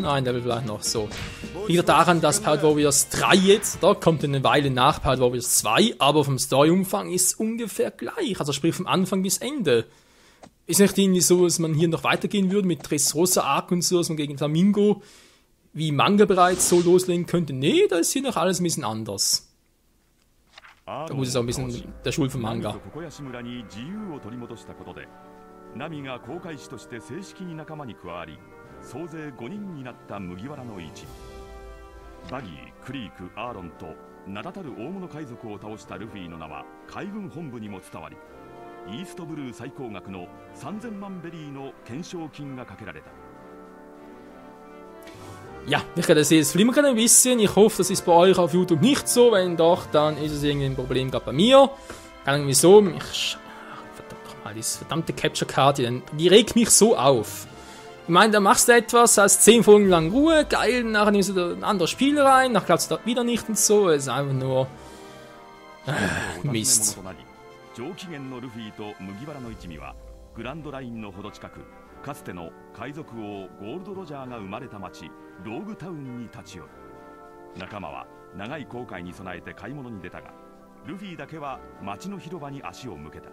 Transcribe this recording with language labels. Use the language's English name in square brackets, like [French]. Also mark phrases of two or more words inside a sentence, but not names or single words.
[German] Nein, der will vielleicht noch so. Liegt daran, dass Pirate Warriors 3 jetzt, da kommt eine Weile nach Pirate Warriors 2, aber vom Story-Umfang ist es ungefähr gleich. Also sprich vom Anfang bis Ende. Ist nicht irgendwie so, dass man hier noch weitergehen würde mit Dressrosa Arc und so, dass man gegen Flamingo wie Manga bereits so loslegen könnte. Nee, da ist hier noch alles ein bisschen anders. Da gut, ist auch ein bisschen der Schul vom Manga. [Japanese] ナミが航海士として正式に仲間に加わり、総勢5人になった麦わらの一味。バギー、クリーク、アーロンと名だたる大物海賊を倒したルフィの名は海軍本部にも伝わり、イーストブルー最高額の3000万ベリーの懸賞金がかけられた。 [German] Ja, ich kann das jetzt flimmern ein bisschen. Ich hoffe, das ist bei euch auf YouTube nicht so. Wenn doch, dann ist es irgendwie ein Problem gerade bei mir. Kann irgendwie so. Diese verdammte Capture-Karte, die regt mich so auf. Ich meine, da machst du etwas, hast 10 Folgen lang Ruhe, geil, nachher nimmst du ein anderes Spiel rein, nachher glaubst du da wieder nicht und so, es ist einfach nur Mist. [Japanese] 上機嫌のルフィと麦わらの一味はグランドラインのほど近く、かつての海賊王ゴールドロジャーが生まれた町ローグタウンに立ち寄る。仲間は長い航海に備えて買い物に出たが、ルフィだけは町の広場に足を向けた。